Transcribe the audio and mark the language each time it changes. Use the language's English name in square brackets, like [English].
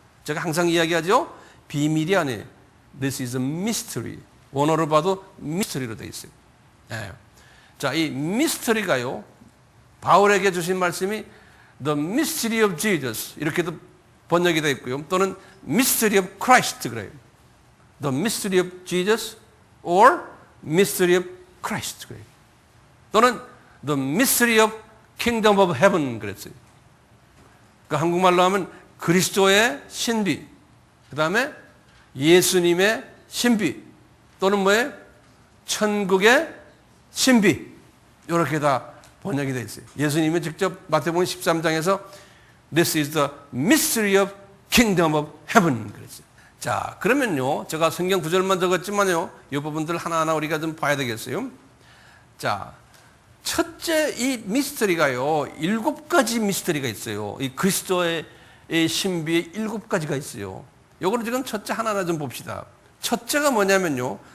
[Korean] 제가 항상 이야기하죠. 비밀이 아니에요. [English] This is a mystery. [Korean] 원어로 봐도 mystery로 되어 있어요. 네. 자, 이 mystery가요. 바울에게 주신 말씀이 [English] The mystery of Jesus [Korean] 이렇게도 번역이 되어 있고요. 또는 [English] mystery of Christ [Korean] 그래요. [English] The mystery of Jesus or mystery of Christ [Korean] 그래요. 또는 [English] The mystery of Kingdom of Heaven [Korean] 그랬어요. 그러니까 한국말로 하면 그리스도의 신비, 그 다음에 예수님의 신비, 또는 뭐예요? 천국의 신비. 이렇게 다 번역이 되어 있어요. 예수님이 직접 마태복음 13장에서 [English] This is the mystery of kingdom of heaven [Korean] 그랬어요. 자, 그러면요. 제가 성경 구절만 적었지만요. 이 부분들 하나하나 우리가 좀 봐야 되겠어요. 자, 첫째 이 미스터리가요. 7가지 미스터리가 있어요. 이 그리스도의 신비에 7가지가 있어요. 요거를 지금 첫째 하나하나 좀 봅시다. 첫째가 뭐냐면요.